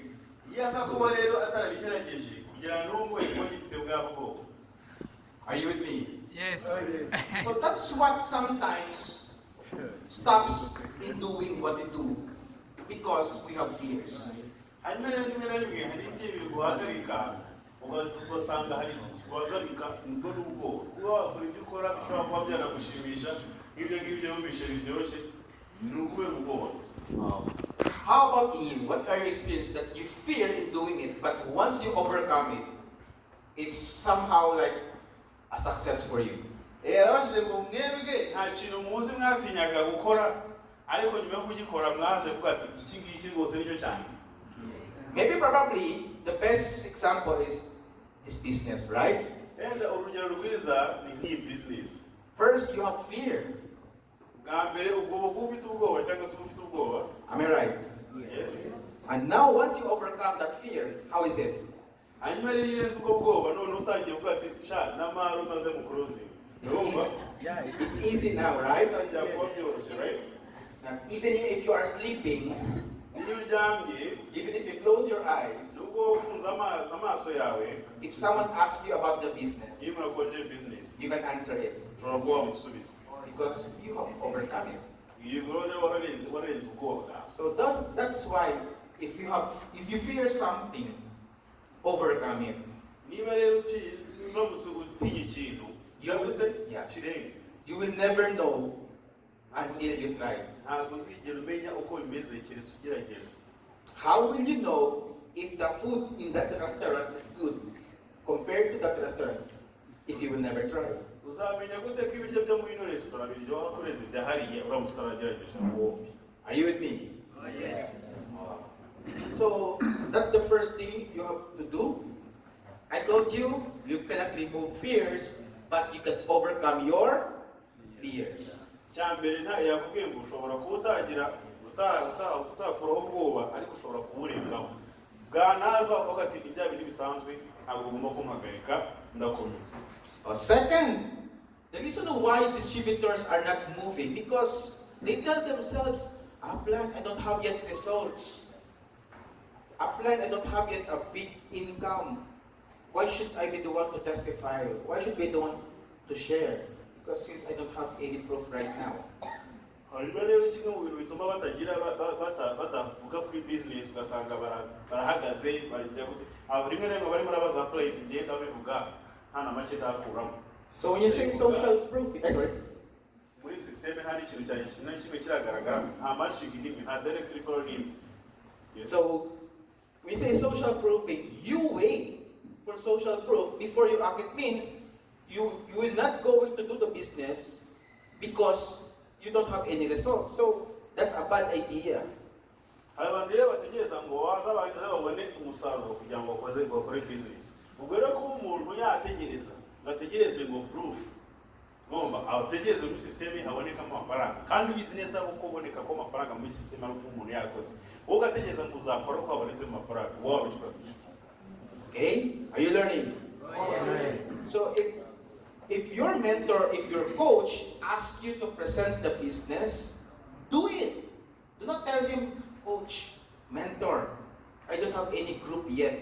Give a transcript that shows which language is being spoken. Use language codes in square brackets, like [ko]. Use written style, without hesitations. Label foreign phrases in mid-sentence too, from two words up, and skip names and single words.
[rw] iyo aza kuba rero atarabigerageje kugira n'ubwo yiko gifite bwa bwoko. [en] Are you with me? Yes. So that's what sometimes stops in doing what we do because we have fears. [rw] hanyuma rero rimwe na rimwe hari ibyo biguhagarika ugasanga hari iki kiguhagarika ubwo n'ubwo kuba wakora ibyo ukora bishobora kuba byanagushimisha ibyo ngibyo wumvishe biryoshye ni ukubera ubwoba gusa. [en] How about you? What are your experiences that you fear in doing it, but once you overcome it, it's somehow like a success for you? [rw] Yarabashije ngo mwebwe nta kintu muzi mwatinyaga gukora ariko nyuma yo kugikora mwaje kuvuga ati iki ngiki rwose nicyo cyane. [en] Maybe probably the best example is this business, right? [rw] Enda urugero rwiza ni nk'iyi business. [en] First, you have fear. [rw] Bwa mbere ubwoba kuba ufite ubwoba cyangwa se ufite ubwoba. [en] Am I right? Yes. And now, once you overcome that fear, how is it? [rw] Hanyuma rero iyo urenze ubwo bwoba none utangiye kuvuga ati sha n'amahoro maze mu closing. Urumva? [en] It's easy now, right? [rw] Utangiye kuba byoroshye, [en] right? Now, even if you are sleeping, [rw] Iyo uryamye [en] even if you close your eyes, [rw] nubwo ufunze amaso yawe [en] if someone asks you about the business, [rw] iyo murakoze business [en] you can answer it [rw] ushobora kuba wamusubiza. [en] because you have overcome it. [rw] Iyo rero wararenze ubwoba bwawe. [en] So that's why if you fear something, overcome it. [rw] Niba rero uramutse utinya ikintu [en] Yeah. [rw] kirenge [en] You will never know until you try. [rw] ntabwo uzigera umenya uko bimeze keretse ugerageje. [en] How will you know if the food in that restaurant is good compared to that restaurant if you will never try? [rw] Uzamenya gute ko ibiryo byo muri ino resitora biryoha kurenza ibya hariya uramutse utaragerageje bombi. [en] Are you with me? Yes. So that's the first thing you have to do. I told you, you cannot remove fears, but you can overcome your fears. [rw] Cya mbere yakubwiye ngo ushobora kuba utakuraho ubwoba ariko ushobora kuburengaho. Bwanaza uvuga ati ibya bintu bisanzwe ntabwo ugomba kumuhagarika ndakomeza. [en] Second, the reason why distributors are not moving because they tell themselves, Upline, I don't have yet results. Upline, I don't have yet a big income. Why should I be the one to testify? Why should I be the one to share? Because since I don't have any proof right now. [rw] Hanyuma rero kimwe mu bintu bituma batavuga kuri business ugasanga barahagaze barya gute rimwe na rimwe barimo barabaza plate ngenda bivuga nta na make ndakuramo. [en] So when you say social proof, sorry. [rw] Muri system hari ikintu cyane kimwe kiragaragara nta matching n'imwe nta [en] direct referral [rw] n'imwe. [en] So when you say social proofing, you wait for social proof before you act. It means you will not go to do the business because you don't have any results. So that's a bad idea. [rw] Hari abantu rero bategereza ngo baza babone umusaruro kugira ngo bakore business. Ubwo rero kuba umuntu yategereza bategereze ngo proof ngomba abategereze muri system haboneka amafaranga kandi ubizi neza uko uboneka ko amafaranga muri system ari uko umuntu yakoze wowe ugategereza ngo uzakora ko habonetse amafaranga wowe wabishaka. [en] Okay? Are you learning? Yes. So if your mentor, if your coach asks you to present the business, do it. Do not tell him, coach, mentor, I don't have any group yet.